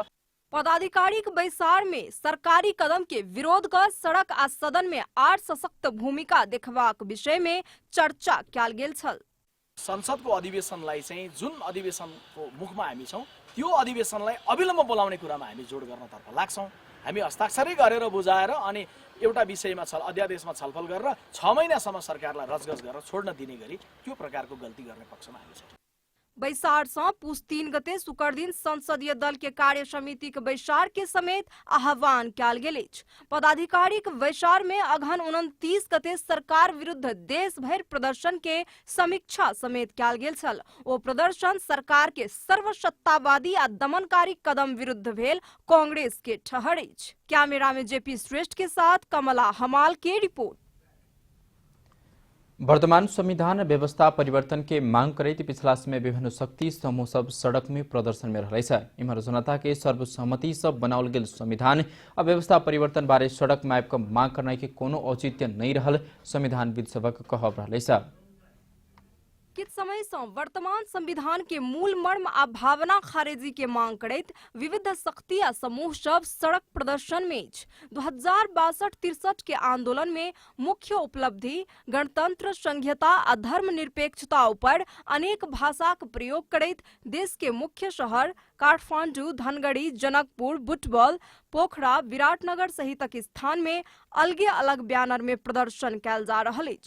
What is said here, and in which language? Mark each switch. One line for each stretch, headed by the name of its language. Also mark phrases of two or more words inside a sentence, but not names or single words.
Maithili: पदाधिकारी बैसार में सरकारी कदम के विरोध कर सड़क आ सदन में आर सशक्त भूमिका देखबाक विषय में चर्चा क्याल गेल छल।
Nepali: संसदको अधिवेशनलाई चाहिँ जुन अधिवेशनको मुखमा हामी छौं त्यो अधिवेशनलाई अविलम्ब बोलाउने कुरामा हामी जोड गर्नतर्फ लाग्छौं। हामी हस्ताक्षरै गरेर बुझाएर अनि एउटा विषयमा अध्यादेशमा छलफल गरेर 6 महिनासम्म सरकारलाई रजगज गरेर छोड्न दिने गरी त्यो प्रकारको गल्ती गर्ने पक्षमा हामी छौं।
Maithili: बैसार पुस 3 गते शुक्र दिन संसदीय दल के कार्य समिति के बैसार के समेत आह्वान क्याल गेल। पदाधिकारी बैसार में अघन 29 गते सरकार विरुद्ध देश भर प्रदर्शन के समीक्षा समेत क्याल गेल छल। ओ प्रदर्शन सरकार के सर्वसत्तावादी आ दमनकारी कदम विरुद्ध भेल कांग्रेस के ठहर। कैमरा में जेपी श्रेष्ठ के साथ कमला हमाल के रिपोर्ट। वर्तमान संविधान व्यवस्था परिवर्तन के मांग करते पिछला समय विभिन्न शक्ति समूह सब सड़क में प्रदर्शन में रहे। इमहर जनता के सर्वसम्मति सब बनाओल गेल संविधान और व्यवस्था परिवर्तन बारे सड़क में आबि मांग करने के कोनो औचित्य नहीं रहल संविधानविद सबक कहब रहे। किछ समय से वर्तमान संविधान के मूल मर्म आ भावना खारेजी के मांग करैत विविध शक्ति आ समूह सब सड़क प्रदर्शन में 2062-63 के आंदोलन में मुख्य उपलब्धि गणतंत्र, संघीयता आ धर्मनिरपेक्षता ऊपर अनेक भाषाक प्रयोग करैत देश के मुख्य शहर काठमांडू, धनगढ़ी, जनकपुर, बुटबल, पोखरा, विराटनगर सहितक स्थान में अलगे अलग बैनर में प्रदर्शन कैल जा रहल अछि।